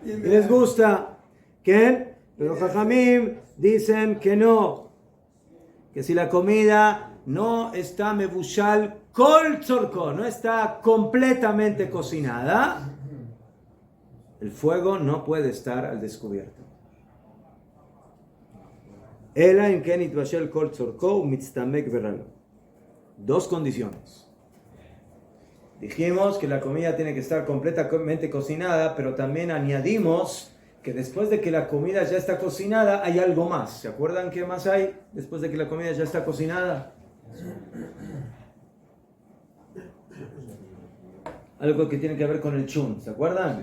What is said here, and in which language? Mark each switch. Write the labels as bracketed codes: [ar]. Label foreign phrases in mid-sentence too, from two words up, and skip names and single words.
[es] Y les gusta. ¿Qué? Pero Jajamim dicen que no. Que si la comida no está [he] מבושל כל צורכו, [es] no está completamente cocinada, el fuego no puede estar al descubierto. [he] אלא אם כן נתבשל כל צורכו ומצטמק ורע לו. [es] Dos condiciones. Dijimos que la comida tiene que estar completamente cocinada, pero también añadimos que después de que la comida ya está cocinada hay algo más. ¿Se acuerdan qué más hay después de que la comida ya está cocinada? Algo que tiene que ver con el chun, ¿se acuerdan?